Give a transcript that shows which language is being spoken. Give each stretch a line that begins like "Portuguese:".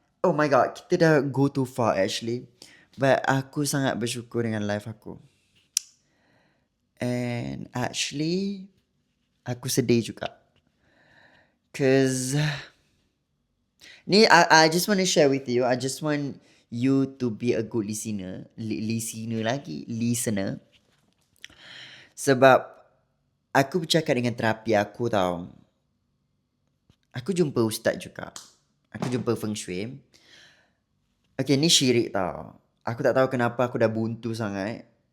English: Oh my god,
Malay: kita dah
English: go too far actually.
Malay: But aku sangat bersyukur dengan life aku.
English: And actually,
Malay: aku sedih juga.
English: Cause ni, I just want to share with you. I just want you to be a good listener. Listener.
Malay: Sebab aku bercakap dengan terapi aku tau. Aku jumpa ustaz juga. Aku jumpa feng shui. Okay, ni syirik tau. Aku tak tahu kenapa aku dah buntu sangat.